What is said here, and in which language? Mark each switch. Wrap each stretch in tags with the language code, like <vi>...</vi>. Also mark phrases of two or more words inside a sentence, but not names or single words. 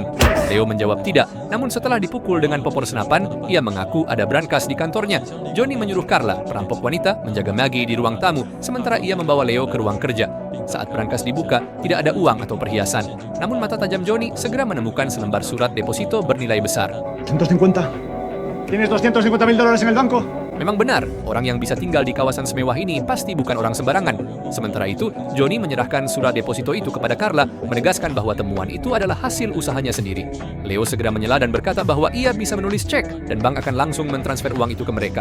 <id>Leo menjawab tidak, namun setelah dipukul dengan popor senapan, ia mengaku ada brankas di kantornya. Johnny menyuruh Carla, perampok wanita, menjaga Maggie di ruang tamu, sementara ia membawa Leo ke ruang kerja. Saat brankas dibuka, tidak ada uang atau perhiasan. Namun mata tajam Johnny segera menemukan selembar surat deposito bernilai besar. 150.</id> <es>¿Tienes $250.000 en el banco?</es> <id>Memang benar, orang yang bisa tinggal di kawasan semewah ini pasti bukan orang sembarangan. Sementara itu, Johnny menyerahkan surat deposito itu kepada Carla, menegaskan bahwa temuan itu adalah hasil usahanya sendiri. Leo segera menyela dan berkata bahwa ia bisa menulis cek dan bank akan langsung mentransfer uang itu ke mereka.</id>